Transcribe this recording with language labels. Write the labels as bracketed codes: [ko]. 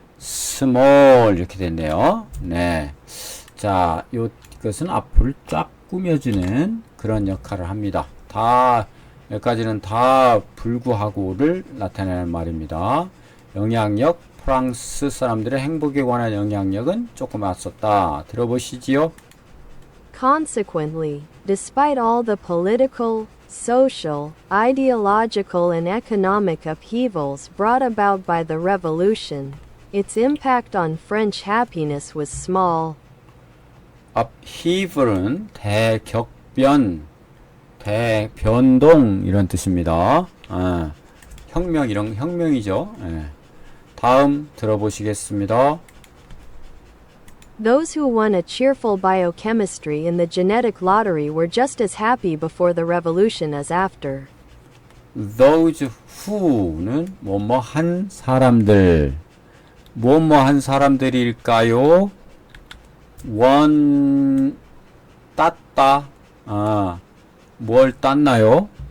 [ko] small 이렇게 됐네요. 네. 자, 이것은 앞을 쫙 꾸며주는 그런 역할을 합니다. 다 여기까지는 다 불구하고를 나타내는 말입니다. 영향력, 프랑스 사람들의 행복에 관한 영향력은 조금 앞섰다. 들어보시지요. [en] Consequently, despite all the political, social, ideological and economic upheavals brought about by the revolution, its impact on French happiness was small. [ko] upheaval은 대격변, 대변동 이런 뜻입니다. 혁명 이런 혁명이죠. 다음 들어보시겠습니다. [en] Those who won a cheerful biochemistry in the genetic lottery were just as happy before the revolution as after. [ko] Those who는 뭐뭐한 사람들, 뭐뭐한 사람들일까요? 원 땄다. 뭘 땄나요?